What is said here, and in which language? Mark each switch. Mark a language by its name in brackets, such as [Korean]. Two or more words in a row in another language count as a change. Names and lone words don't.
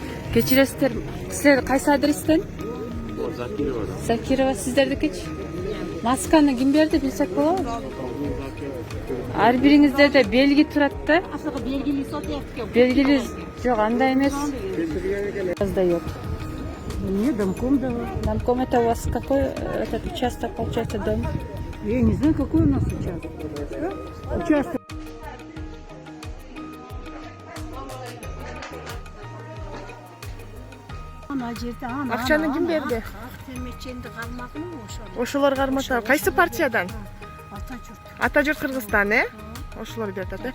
[Kyrgyz] Кечиресиздер. Силер кайсы адрестен? Закирова. Закирова, сиздердикичи? Масканы ким берди билсек болобу? Ар бириңиздерде белги турат да? Белгили жок, андай эмес. [Russian] Сдаёт. Нет, домком давай. Домком это у вас какой этот участок, получается, дом? Я не знаю, какой у нас участок. Участок. [Kyrgyz] Акчаны ким берди? Ошолор кармата. Кайсы партиядан? Ата журт Кыргызстан, Ошолор берет.